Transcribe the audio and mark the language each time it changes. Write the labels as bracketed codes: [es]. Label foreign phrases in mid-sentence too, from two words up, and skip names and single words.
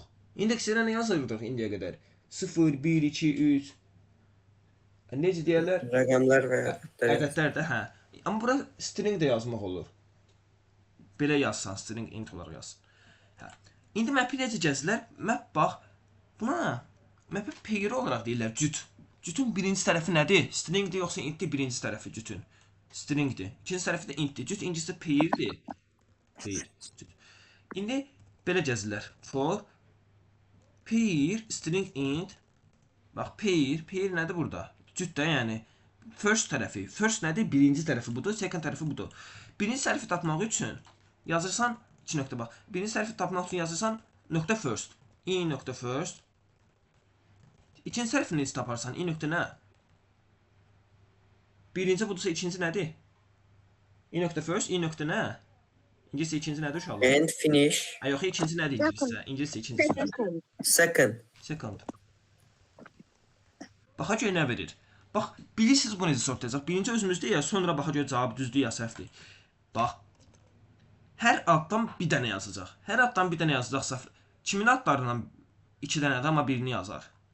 [az] İndeks yerinə nə yazırdıq indiyə qədər? 0, 1, 2, 3. Necə deyirlər? Rəqəmlər və ədədlər də, hə. Amma bura string də yazmaq olur. Belə yazsan, [en] string int [az] olaraq yazsın. Hə. İndi map-i necə gəzirlər? Map bax, buna map-i pair olaraq deyirlər, cüt. Cütün birinci tərəfi nədir? Stringdir yoxsa intdir birinci tərəfi cütün? Stringdir. İkinci tərəfi də intdir. Cüt ikincisi pairdir. Pair. Cüt. İndi belə gəzirlər. [en] For pair string int. [az] Bax pair nədir burada? Cüt də yəni. First tərəfi. First nədir? Birinci tərəfi budur. Second tərəfi budur. Birinci tərəfi tapmaq üçün yazırsan 2 nöqtə bax. Birinci tərəfi tapmaq üçün yazırsan nöqtə first. I nöqtə first. İkinci tərəfini necə taparsan? I nöqtə nə? Birinci budursa ikinci nədir? I nöqtə first. I nöqtə nə? İngiliscə ikinci nədir uşaqlar? [en] and finish. [az] Yox, ikinci nədir ingiliscə? İngiliscə ikincisi. Second. Baxa görə nə verir? Bax, bilirsiniz bu necə sortlayacaq? Birinci özümüzdə ya, sonra baxa görə cavab düzdür ya səhvdir. Bax, hər addan bir dənə yazacaq. Hər addan bir dənə yazacaqsa, kimin adlarından 2 dənədir, amma birini yazar?